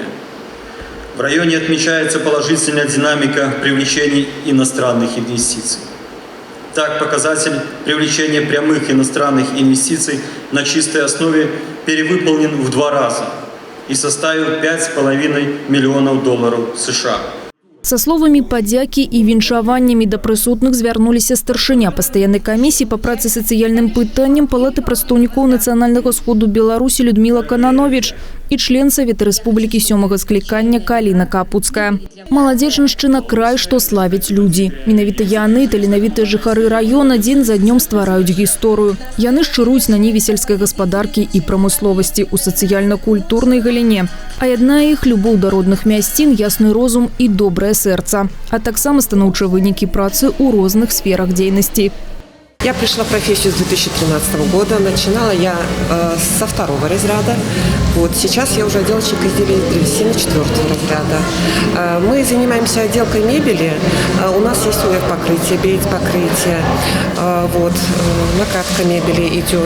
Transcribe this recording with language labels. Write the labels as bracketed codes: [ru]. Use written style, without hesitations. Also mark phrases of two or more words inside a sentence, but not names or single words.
[ru] В районе отмечается положительная динамика привлечения иностранных инвестиций. Так, показатель привлечения прямых иностранных инвестиций на чистой основе перевыполнен в 2 раза и составил $5,5 миллионов США. [be] Са словамі падзякі і віншаваннямі да прысутных звярнуліся старшыня пастаяннай камісіі па працы сацыяльным пытанням Палаты прадстаўнікоў нацыянальнага сходу Беларусі Людміла Кананович і член Савета Рэспублікі 7-го склікання Каліна Капуцкая. Маладзечаншчына – край, што славяць людзі. Менавіта яны, таленавітыя жыхары раёна, дзень за днём ствараюць гісторыю. Яны шчыруюць на ніве сельскай гаспадаркі і прамысловасці ў сацыяльна-культурнай галіне. А яднае іх любоў да родных мясцін, ясны розум і добрае сэрца. А таксама станоўчыя вынікі працы ў розных сферах дзейнасці. [ru] Я пришла в профессию с 2013 года. Начинала я со 2-го разряда. Сейчас я уже отделочник изделий из древесины 4-го разряда. Мы занимаемся отделкой мебели. У нас есть ОФ-покрытие, бейт-покрытие. Накатка мебели идет.